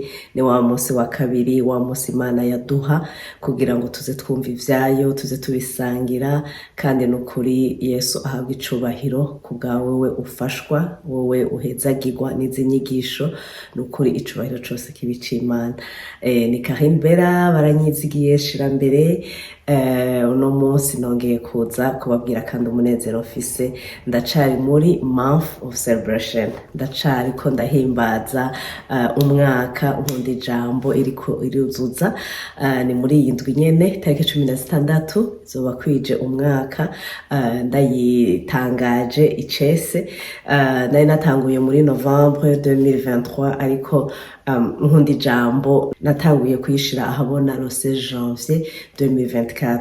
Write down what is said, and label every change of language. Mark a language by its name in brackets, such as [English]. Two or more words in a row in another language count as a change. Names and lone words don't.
[Rundi] Ni wa munsi wa kabiri, wa munsi Imana yaduha kugira ngo tuze twumva ivyayo, tuze tubisangira, kandi nukuri Yesu ahabwa icubahiro kubwa wewe ufashwa, wowe uhezagirwa n'izi nyigisho. Nukuri icubahiro cose kibi c'Imana. Ni Karine Bella baranyizigiye shira mbere. Uno munsi nongeye kuza kubabwira kandi umunezero mfise. Ndacari muri [English] month of celebration, [Rundi] ndacari ko ndahimbaza umwaka nkunda ijambo iriko iruzuza. Ni muri iyi ndwi nyene tariki 16 zoba kwije umwaka. Ndayitangaje icese. Nari natanguye muri Novembre 2023 ariko nkunda ijambo natanguye kuyishira ahabona [French] le 16 janvier 2024.